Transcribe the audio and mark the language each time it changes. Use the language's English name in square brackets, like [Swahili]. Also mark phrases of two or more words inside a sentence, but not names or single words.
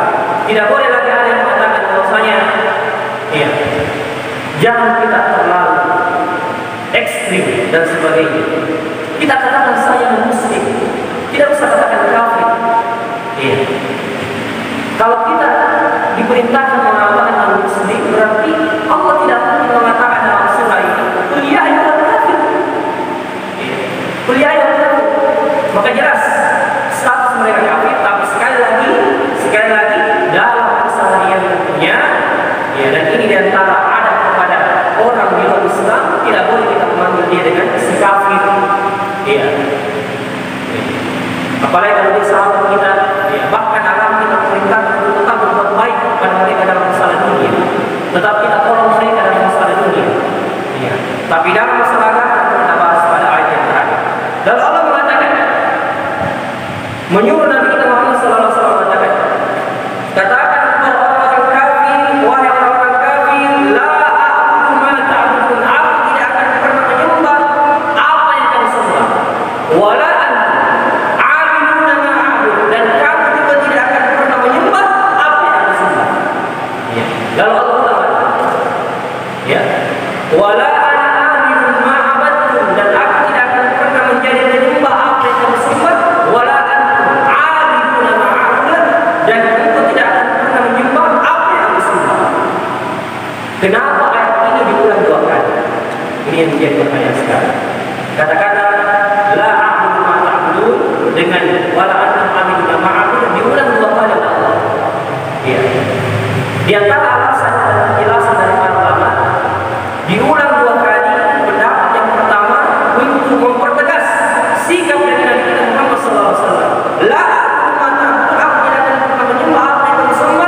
[Indonesian] Tidak boleh lagi ada yang mengatakan bahwasanya, ya, jangan kita terlalu ekstrim dan sebagainya. Kita katakan saya muslim, tidak usah katakan kafir. Ya. Kalau kita diperintahkan mengatakan non-muslim, berarti Allah tidak mungkin mengatakan dalam surah ini, [Arabic] "قل يا أيها الكافر." قل يا أيها الكافر. [Indonesian] Maka jelas status mereka kafir. Tapi sekali lagi dalam kesalahan tentunya, ya, dan ini diantara ada kepada orang di luar Islam, tidak boleh kita memanggil dia dengan si kafir. Ya. Apalagi kalau dia sahabat kita, ya, bahkan agama kita perintahkan untuk tetap berbuat baik kepada mereka dalam masalah dunia. Tetap kita tolong mereka dalam masalah dunia. Ya. Tapi dalam masalah agama kita bahas pada ayat yang terakhir. Dan Allah mengatakan, menyuruh Nabi kita Muhammad SAW mengatakan, katakan kepada orang-orang kafir, wahai orang-orang kafir, [Arabic] لا أعبد ما تعبدون, [Indonesian] aku tidak akan pernah menyembah apa yang kamu sembah. Wala lalu Allah mengatakan, ya, [Arabic] ولا أنا أعبد ما عبدتم, [Indonesian] dan aku tidak akan pernah menjadi penyembah apa yang kamu sembah. [Arabic] ولا أنتم عابدون ما أعبد, [Indonesian] dan engkau tidak akan pernah menyembah apa yang kamu sembah. Kenapa ayat ini diulang dua kali? Ini yang menjadi pertanyaan sekarang. Kata-kata [Arabic] لا أعبد ما تعبدون [Indonesian] dengan [Arabic] ولا أنتم عابدون ما أعبد [Indonesian] diulang dua kali oleh Allah. Ya. Di antara alasan dan penjelasan dari para ulama, diulang dua kali. Pendapat yang pertama untuk mempertegas sikap dari Nabi kita Muhammad SAW. La aku tidak akan pernah menyembah apa yang kamu sembah.